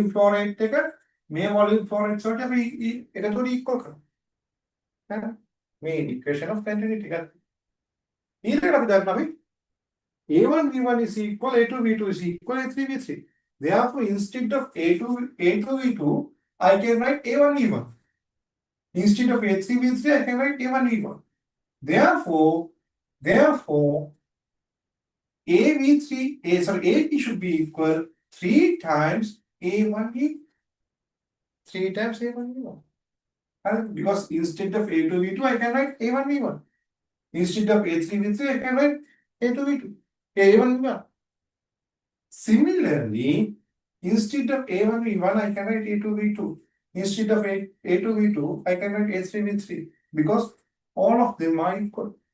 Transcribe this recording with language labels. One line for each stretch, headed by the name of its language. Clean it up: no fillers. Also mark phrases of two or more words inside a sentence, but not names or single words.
English: flow rate
Sinhala: එක මේ
English: volume flow rate
Sinhala: වලට අපි එකතොට equal කරනවා මේ
English: equation of continuity
Sinhala: ගත්තා ඊළඟට අපි දන්නවා අපි
English: A1 V1 is equal A2 V2 is equal A3 V3 therefore instead of A2 V2 I can write A1 V1 instead of A3 V3 I can write A1 V1 therefore AP should be equal 3 times A1 V 3 times A1 V1 because instead of A2 V2 I can write A1 V1 instead of A3 V3 I can write A2 V2 A1 V1 similarly instead of A1 V1 I can write A2 V2 instead of A2 V2 I can write A3 V3 because all of them are equal